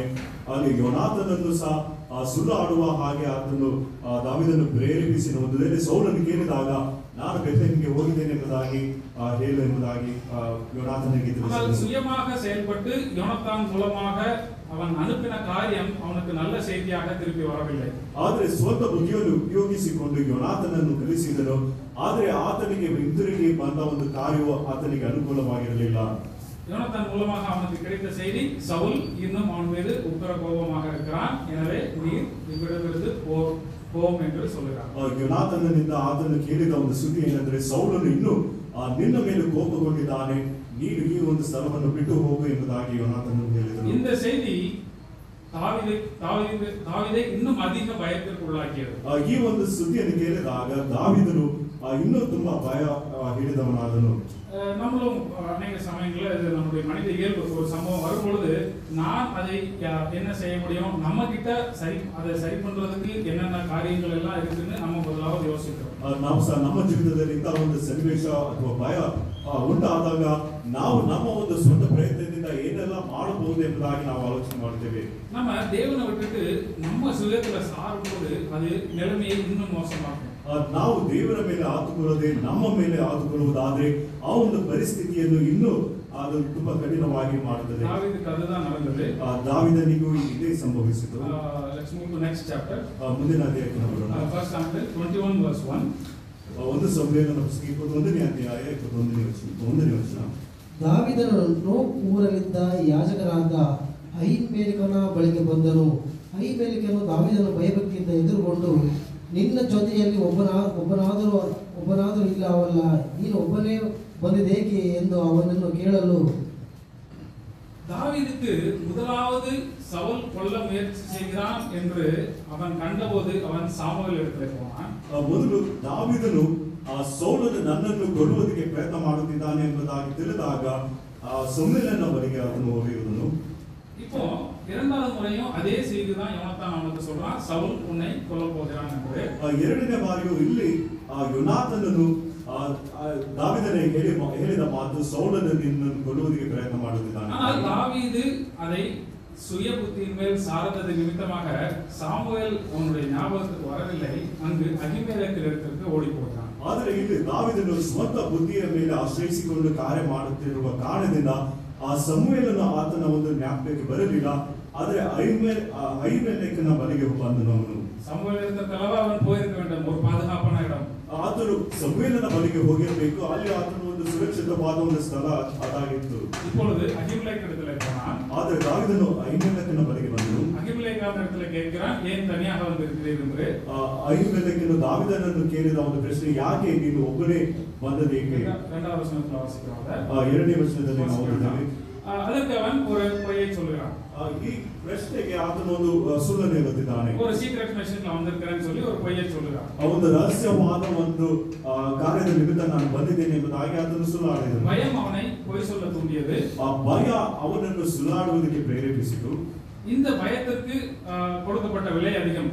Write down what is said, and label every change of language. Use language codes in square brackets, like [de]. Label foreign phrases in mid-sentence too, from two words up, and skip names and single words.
[kn] ಅಲ್ಲಿ ಯೋನಾತನನ್ನು ಸಹ ಸುಳ್ಳು ಆಡುವ ಹಾಗೆ ಆತನು ದಾವೀದನ್ನು ಪ್ರೇರೇಪಿಸಿ ಒಂದು ವೇಳೆ ಸೌಲನ್ನು ಕೇಳಿದಾಗ ನಾನು ಬೆತ್ಲೆಹೇಮಿಗೆ ಹೋಗಿದ್ದೇನೆ ಎಂಬುದಾಗಿ ಹೇಳು ಎಂಬುದಾಗಿ ಯೋನಾತನಿಗೆ ತಿಳಿಸಿದನು. [ta] சுயமாக செயல்பட்டு யோனத்தான் மூலமாக அவன் அனுப்பின காரியம் அவனுக்கு நல்ல செய்தியாக திருப்பி வரவில்லை. [kn] ಆದರೆ ಸ್ವಂತ ಬುದ್ಧಿಯನ್ನು ಉಪಯೋಗಿಸಿಕೊಂಡು ಯೋನಾತನನ್ನು ಕಲಿಸಿದನು, ಆದರೆ ಆತನಿಗೆ ಹಿಂದಿರುಗಿ ಬಂದ ಒಂದು ಕಾರ್ಯವು ಆತನಿಗೆ ಅನುಕೂಲವಾಗಿರಲಿಲ್ಲ. [ta] யோனத்தான் மூலமாக அவனுக்கு கிடைத்த செய்தி, சவுல் இன்னும் அவன் மீது உக்கிர கோபமாக இருக்கிறான், எனவே நீர் இவ்விடமிருந்து போம் என்று சொல்லுகிறான். [kn] ಯೋನಾತನನಿಂದ ಆತನು ಕೇಳಿದ ಒಂದು ಸುದ್ದಿ ಏನೆಂದರೆ, ಸೌಲನು ಇನ್ನೂ ನಿನ್ನ ಮೇಲೆ ಕೋಪಗೊಂಡಿದ್ದಾನೆ, ನೀನು ಈ ಒಂದು ಸ್ಥಳವನ್ನು ಬಿಟ್ಟು ಹೋಗು ಎಂಬುದಾಗಿ ಯೋನಾತನನು ಹೇಳಿದನು. [ta] இந்த செய்தி தாவீதை இன்னும் அதிக பயத்திற்கு உள்ளாக்கியது. [kn] ಈ ಒಂದು ಸುದ್ದಿಯನ್ನು ಕೇಳಿದಾಗ ದಾವೀದನು ಇನ್ನೂ ತುಂಬಾ ಭಯ ಹಿಡಿದವನಾದನು. [ta] நம்மளும் அநேக சமயங்களில் இது நம்முடைய மனித இயல்பு. ஒரு சம்பவம் வரும் பொழுது நான் அதை என்ன செய்ய முடியும், நம்ம கிட்ட அதை சரி பண்றதுக்கு என்னென்ன காரியங்கள் எல்லாம் இருக்குன்னு நம்ம முதலாவது யோசிக்கிறோம். [kn] ನಾವು ಸಹ ನಮ್ಮ ಜೀವಿತದಲ್ಲಿ ಇಂತಹ ಒಂದು ಸನ್ನಿವೇಶ ಅಥವಾ ಭಯ ಉಂಟಾದಾಗ ನಾವು ನಮ್ಮ ಒಂದು ಸ್ವಂತ ಪ್ರಯತ್ನದಿಂದ ಏನೆಲ್ಲ ಮಾಡಬಹುದು ಎಂಬುದಾಗಿ ನಾವು ಆಲೋಚನೆ ಮಾಡ್ತೇವೆ. [ta] நம்ம தேவனை விட்டுட்டு நம்ம சுயத்துல சாரும்போது அது நிலைமையை இன்னும் மோசமாகும். [kn] ನಾವು ದೇವರ ಮೇಲೆ ಆತುಕೊಳ್ಳದೆ ನಮ್ಮ ಮೇಲೆ ಆತುಕೊಳ್ಳುವುದಾದ್ರೆ ಆ ಒಂದು ಪರಿಸ್ಥಿತಿಯನ್ನು ಇನ್ನೂ ಅದು ತುಂಬಾ ಕಠಿಣವಾಗಿ ಮಾಡುತ್ತದೆ. [ta] தாவீதுக்கு அதுதான் நடந்தது. [kn] ದಾವೀದನಿಗೂ ಇದೇ ಸಂಭವಿಸಿತು. [en] Let's move to next chapter. [kn] ಮುಂದಿನ ಅಧ್ಯಾಯಕ್ಕೆ ಬರೋಣ. [en] 1 Samuel 21 verse 1. [kn] ಒಂದು ಸಮುವೇಲನ ಪುಸ್ತಕ 21ನೇ ಅಧ್ಯಾಯ 21ನೇ ವಚನ. ದಾವೀದನು ಊರಲ್ಲಿದ್ದ ಯಾಜಕನಾದ ಅಹೀಮೆಲೆಕನ ಬಳಿಗೆ ಬಂದನು. ಅಹೀಮೆಲೆಕನು ದಾವೀದನ ಭಯಭಕ್ತಿಯಿಂದ ಎದುರುಗೊಂಡು, ನಿನ್ನ ಜೊತೆಯಲ್ಲಿ ಒಬ್ಬನಾದರೂ ಇಲ್ಲವಲ್ಲ, ನೀನು ಒಬ್ಬನೇ ಬಂದಿದ್ದೇಕೆ ಎಂದು ಅವನನ್ನು ಕೇಳಲು, [ta] தாவீதுக்கு முதலாவது சவுல் கொல்ல முயற்சி செய்கிறான் என்று அவன் கண்டபோது அவன் சாமுவேல் இடத்திலே போனான். [kn] ಮೊದಲು ದಾವೀದನು ಸೌಲನು ನನ್ನನ್ನು ಕೊಲ್ಲುವುದಕ್ಕೆ ಪ್ರಯತ್ನ ಮಾಡುತ್ತಿದ್ದಾನೆ ಎಂಬುದಾಗಿ ತಿಳಿದಾಗ ಸಮುವೇಲನ ಬಳಿಗೆ ಅವನು ಹೋಗಿರುವನು. [ta] இப்போ இரண்டாவது முறையும் அதே செய்தி தான் யோனத்தான் அவனுக்கு சொல்றான், சவுல் உன்னை கொல்ல போகிறான் என்று. [kn] ಎರಡನೇ ಬಾರಿಯೂ ಇಲ್ಲಿ ಯೋನಾತನನು ದಾವೀದನಿಗೆ ಹೇಳಿದ ಮಾತು, ಸೌಲನು ನಿನ್ನನ್ನು ಕೊಲ್ಲುವುದಕ್ಕೆ ಪ್ರಯತ್ನ ಮಾಡುತ್ತಿದ್ದಾನೆ. [ta] ஆனால் தாவீது அதை சுய புத்தியின் மேல் சார்ந்தது நிமித்தமாக சாமுவேல் அவனுடைய ஞாபகத்துக்கு வரவில்லை, அங்கு அகிமெலேக்கு இடத்திற்கு ஓடி போகிறான். [kn] ಆದರೆ ಇಲ್ಲಿ ದಾವೀದನು ಸ್ವಂತ ಬುದ್ಧಿಯ ಮೇಲೆ ಆಶ್ರಯಿಸಿಕೊಂಡು ಕಾರ್ಯ ಮಾಡುತ್ತಿರುವ ಕಾರಣದಿಂದ ಆ ಸಮುವೇಲನು ಆತನ ಒಂದು ಜ್ಞಾಪಕಕ್ಕೆ ಬರಲಿಲ್ಲ, ಆದರೆ ಅಹಿಮೆಲೆಕನ ಬಳಿಗೆ ಬಂದನು. ಅವನು [ta] சாமுவேல் இடத்திற்கல்லவா அவன் போயிருக்க வேண்டும், ஒரு பாதுகாப்பான இடம். [kn] ಆತನು ಸಮುವೇಲನ ಬಳಿಗೆ ಹೋಗಿರಬೇಕು, ಅಲ್ಲಿ ಆತನು ಒಂದು ಸುರಕ್ಷಿತವಾದ ಒಂದು ಸ್ಥಳ ಅದಾಗಿತ್ತು. [ta] இப்பொழுது அகிமெலேக்கு இடத்திலே போனான். [kn] ಆದರೆ ದಾವೀದನು ಅಹಿಮೆಲೆಕನ ಬಳಿಗೆ ಬಂದನು. [ta] அகிமெலேக்கு இடத்திலே கேட்கிறான், ஏன் தனியாக வந்திருக்கிறீர் என்று. [kn] ಅಹಿಮೆಲೆಕನು ದಾವೀದನನ್ನು ಕೇಳಿದ ಒಂದು ಪ್ರಶ್ನೆ, ಯಾಕೆ ನೀನು ಒಬ್ಬನೇ ಬಂದದೇಕೆ? [ta] இரண்டாவது வசனத்தில் வாசிக்கிறோம். [kn] ಎರಡನೇ ವಚನದಲ್ಲಿ ನಾವು ಓದಿದ್ದೇವೆ, [ta] அதற்கு அவன் ஒரு பொய்யை சொல்கிறான். [kn] ಈ ಪ್ರಶ್ನೆಗೆ ಆತನು ಒಂದು ಸುಳ್ಳನ್ನು ಹೇಳುತ್ತಿದ್ದಾನೆ. [ta] ஒரு [en] secret mission [ta] வந்திருக்கிறேன்னு சொல்லி ஒரு பொய்யை சொல்கிறான். [kn] ಒಂದು ರಹಸ್ಯವಾದ ಒಂದು ಕಾರ್ಯದ ನಿಮಿತ್ತ ನಾನು ಬಂದಿದ್ದೇನೆ ಎಂಬುದಾಗಿ ಆತನು ಸುಳ್ಳಾಡಿದನು. [ta] பயம் அவனை பொய் சொல்ல தூண்டியது. [kn] ಆ ಭಯ ಅವನನ್ನು ಸುಳ್ಳಾಡುವುದಕ್ಕೆ ಪ್ರೇರೇಪಿಸಿತು. [ta] இந்த பயத்திற்கு கொடுக்கப்பட்ட விலை அதிகம்.